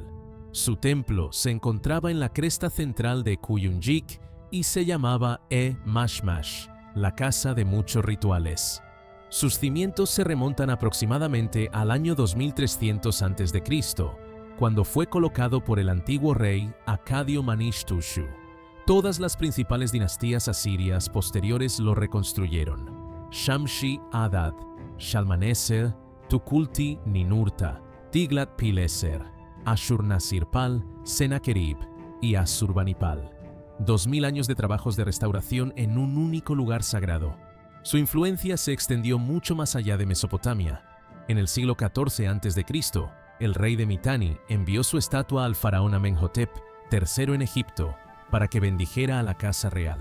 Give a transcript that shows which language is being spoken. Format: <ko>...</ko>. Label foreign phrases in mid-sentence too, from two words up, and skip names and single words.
<es>Su templo se encontraba en la cresta central de Kuyunjik y se llamaba Mashmash, la casa de muchos rituales. Sus cimientos se remontan aproximadamente al año 2300 a.C., cuando fue colocado por el antiguo rey Acadio Manishtushu, Todas las principales dinastías asirias posteriores lo reconstruyeron: Shamshi-Adad, Shalmaneser, Tukulti-Ninurta, Tiglat-Pileser, Ashurnasirpal, Sennacherib y Asurbanipal. 2000 años de trabajos de restauración en un único lugar sagrado. Su influencia se extendió mucho más allá de Mesopotamia. En el siglo XIV a.C., el rey de Mitanni envió su estatua al faraón Amenhotep III en Egipto para que bendijera a la casa real.</es>